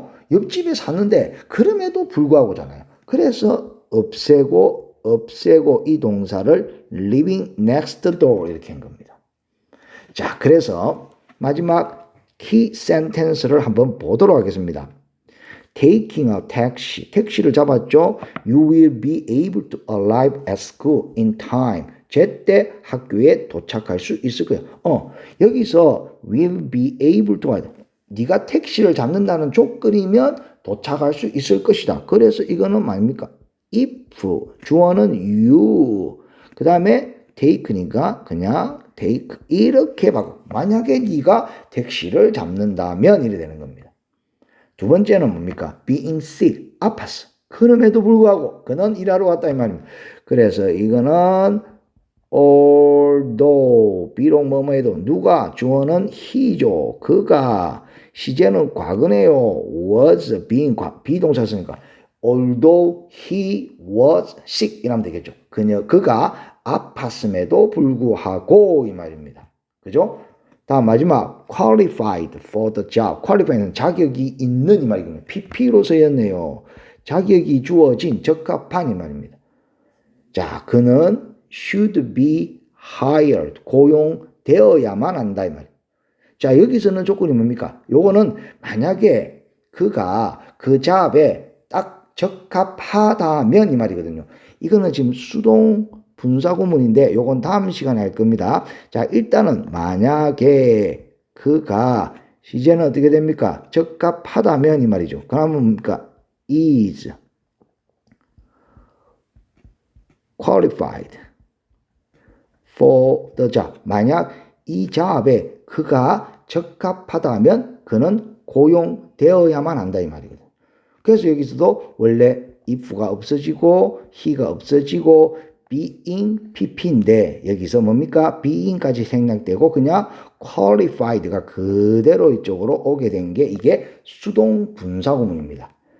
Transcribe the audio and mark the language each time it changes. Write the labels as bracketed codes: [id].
[ko] 옆집에 사는데 그럼에도 불구하고잖아요. 그래서 없애고 이 동사를 living next door 이렇게 한 겁니다. 자, 그래서 마지막 key sentence를 한번 보도록 하겠습니다. [en] Taking a taxi. [ko] 택시를 잡았죠. [en] You will be able to arrive at school in time. [ko] 제때 학교에 도착할 수 있을 거예요. 여기서 will be able to. 네가 택시를 잡는다는 조건이면 도착할 수 있을 것이다. 그래서 이거는 뭡니까? if. 주어는 you. 그 다음에 take니까 그냥 take 이렇게 바꿔. 만약에 네가 택시를 잡는다면 이래 되는 겁니다. 두 번째는 뭡니까? [en] being sick, [ko] 아팠어. 그럼에도 불구하고 그는 일하러 왔다 이 말입니다. 그래서 이거는 although 비록 뭐뭐 해도 누가 주어는 he죠. 그가 시제는 과거네요. was being 비동사 쓰니까 [en] although he was sick [ko] 이라면 되겠죠. 그가 아팠음에도 불구하고 이 말입니다. 그죠? [en] 다음 마지막 qualified for the job. [ko] qualified는 자격이 있는 이 말이거든요. PP로 쓰였네요. 자격이 주어진 적합한 이 말입니다. [en] 자, 그는 should be hired. [ko] 고용되어야만 한다 이 말이에요. 자, 여기서는 조건이 뭡니까? 요거는 만약에 그가 그 잡에 딱 적합하다면 이 말이거든요. 이거는 지금 수동 분사구문인데 요건 다음 시간에 할 겁니다. 자, 일단은 만약에 그가 시제는 어떻게 됩니까? 적합하다면 이 말이죠. 그러면 뭡니까? [en] is qualified for the job. [ko] 만약 이 잡에 그가 적합하다면 그는 고용되어야만 한다 이 말이거든. 그래서 여기서도 원래 if가 없어지고 he가 없어지고 being pp인데 여기서 뭡니까? being까지 생략되고 그냥 qualified가 그대로 이쪽으로 오게 된 게 이게 수동 분사구문입니다.